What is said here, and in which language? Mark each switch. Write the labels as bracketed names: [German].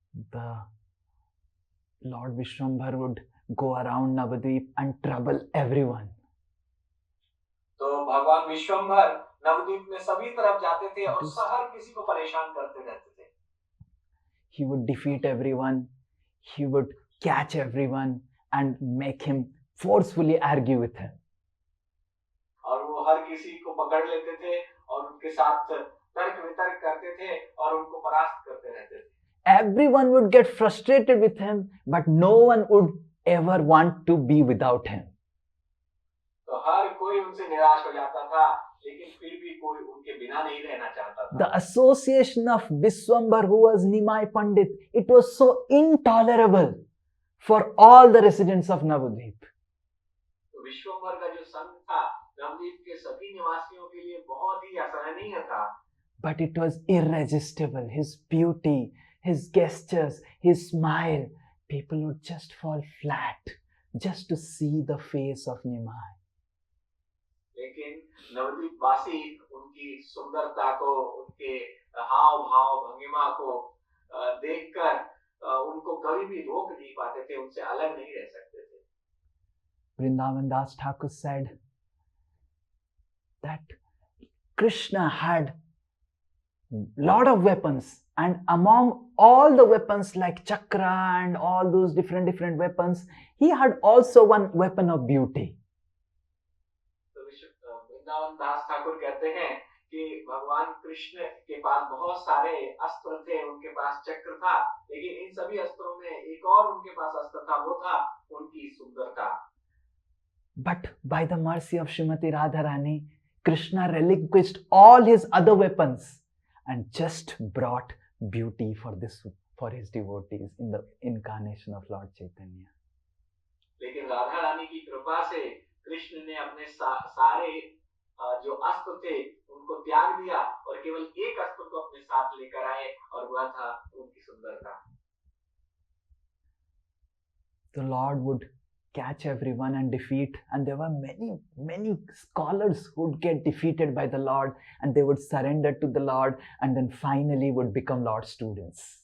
[English] The Lord Vishwambhar would go around Navadvip and trouble everyone. [Hindi] तो भगवान विश्वम्भर नवद्वीप में सभी तरफ जाते थे और हर किसी को परेशान करते रहते थे. [English] He would defeat everyone. He would catch everyone and make him forcefully argue with him. [Hindi] और वो हर किसी को पकड़ लेते थे और उनके साथ तर्क वितर्क करते थे और उनको परास्त करते रहते थे. [English] Everyone would get frustrated with him, but no one would ever want to be without him. [Hindi] तो हर कोई उनसे निराश हो जाता था, लेकिन फिर भी कोई उनके बिना नहीं रहना चाहता था. [English] The association of Vishwambar, who was Nimai Pandit, it was so intolerable for all the residents of Navadvip. [Hindi] तो विश्वम्भर का जो संघ था नवद्वीप के सभी निवासियों के लिए बहुत ही असहनीय था. [English] But it was irresistible. His beauty, his gestures, his smile, people would just fall flat just to see the face of Nimai. [Hindi] लेकिन नवद्वीप वासी उनकी सुंदरता को, उनके हाव भाव भंगिमा को देखकर उनको कभी भी रोक नहीं पाते थे, उनसे अलग नहीं रह सकते थे. [English] Vrindavan Das Thakur said that Krishna had lot of weapons, and among all the weapons like chakra and all those different weapons, he had also one weapon of beauty. [Hindi] Vrindavan दास ठाकुर कहते हैं कि भगवान कृष्ण के पास बहुत सारे अस्त्र थे, उनके पास चक्र था, लेकिन इन सभी अस्त्रों में एक और उनके पास अस्त्र था, वो था उनकी सुंदरता. [English] But by the mercy of Srimati Radharani, Krishna relinquished all his other weapons and just brought beauty for his devotees in the incarnation of Lord Chaitanya. [Hindi] लेकिन राधा रानी की कृपा से कृष्ण ने अपने सारे जो अस्त्र थे उनको त्याग दिया और केवल एक अस्त्र को अपने साथ लेकर आए और वह था उनकी सुंदरता. [English] The Lord would catch everyone and defeat, and there were many scholars who would get defeated by the Lord, and they would surrender to the Lord and then finally would become Lord's students.